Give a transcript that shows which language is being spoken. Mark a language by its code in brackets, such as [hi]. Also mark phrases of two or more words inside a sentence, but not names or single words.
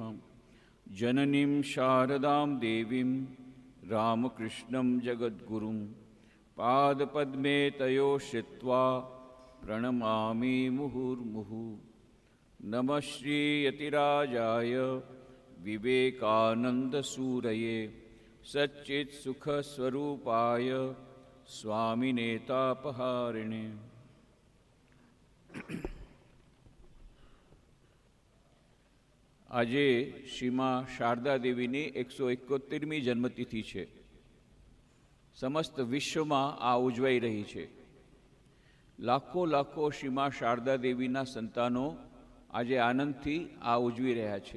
[sa] जननीं शारदां देवीं रामकृष्णं जगद्गुरुं पादपद्मे तयो श्रित्वा प्रणमामि मुहुर्मुहुः। नमः श्रीयतिराजाय विवेकानन्दसूरये सच्चित्सुखस्वरूपाय स्वामिनेतापहारिणे। [gu] આજે શ્રીમા શારદા દેવીની 171મી જન્મતિથિ છે. સમસ્ત વિશ્વમાં આ ઉજવાઈ રહી છે. લાખો લાખો શ્રીમા શારદા દેવીના સંતાનો આજે આનંદથી આ ઉજવી રહ્યા છે.